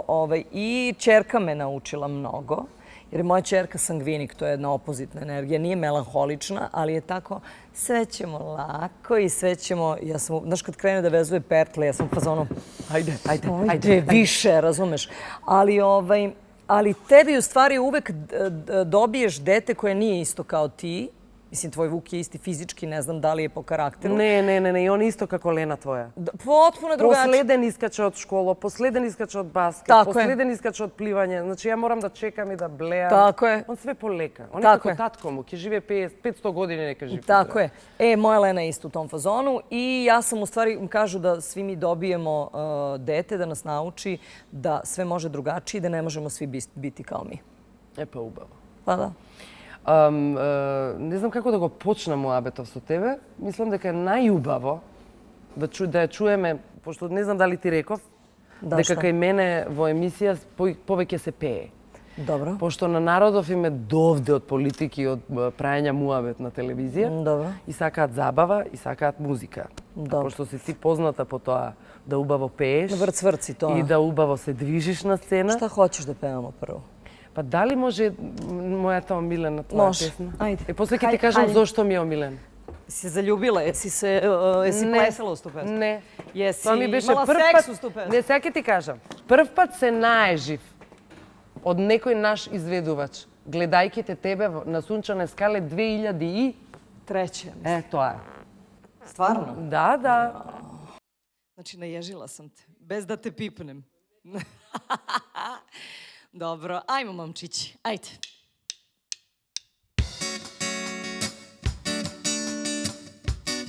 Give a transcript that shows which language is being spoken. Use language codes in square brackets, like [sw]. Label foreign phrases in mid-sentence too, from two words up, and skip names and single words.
[sr] I ćerka me naučila mnogo, jer je moja ćerka sangvinik, to je jedna opozitna energija, nije melanholična, ali je tako, sve ćemo lako i sve ćemo, ja sam, znaš, kad krene da vezuje pertle, ja sam u fazonu, ajde, više, razumeš. Ali tebi u stvari uvek dobiješ dete koje nije isto kao ti. Mislim, tvoj Vuk je isti fizički, ne znam da li je po karakteru. [mk] Не, и он исто како Лена твоја. [sr] Potpuno drugačije. [mk] Последен искаче од школа, последен искаче од баскет, [sr] Tako je. [mk] последен искаче од пливање. Значи, ја морам да чекам и да блеам. [sr] Tako je. [mk] Он све полека. Он е [sr] Tako [mk] како [sr] je. [mk] татко му, ќе живее 500 години, нека живее. [sr] Tako je. Moja Lena je isto u tom fazonu i ja sam u stvari, kažu da svi mi dobijemo dete da nas nauči da sve može drugačije i da ne možemo svi biti kao mi. [mk] Па убаво. [sr] Pa da. [mk] Не знам како да го почнам муабетов со тебе. Мислам дека е најубаво да ја чуеме, пошто не знам дали ти реков, дека [sr] šta? [mk] кај мене во емисија повеќе се пее. [sr] Dobro. [mk] Пошто на народов им е довде од политики, од прајање муабет на телевизија. [sr] Dobro. [mk] И сакаат забава, и сакаат музика. Добро. Пошто си ти позната по тоа да убаво пееш [sr] Vrc-vrci to. [mk] и да убаво се движиш на сцена. [sr] Šta hoćeš da pevamo prvo? [mk] Па дали може мојата омилена твоја Може. песна? Ајде. После ќе ти кажам [sr] Хајде. [mk] зошто ми е омилен. [sr] Si se zaljubila? Jesi plesala uz tu pesmu? [mk] Не. [sr] Jesi [mk] Тоа ми беше [sr] imala [mk] прв [sr] seks [mk] пат. [sr] uz tu pesmu? [mk] Не, сега ќе ти кажам. Прв пат се наежив од некој наш изведувач, гледајќи те тебе на Сунчане скале 2003. [sr] Treće. [mk] Тоа е. [sr] Stvarno? [mk] Да. [sr] Znači, naježila sam te, bez da te pipnem. Dobro, ajmo, momčići, ajde.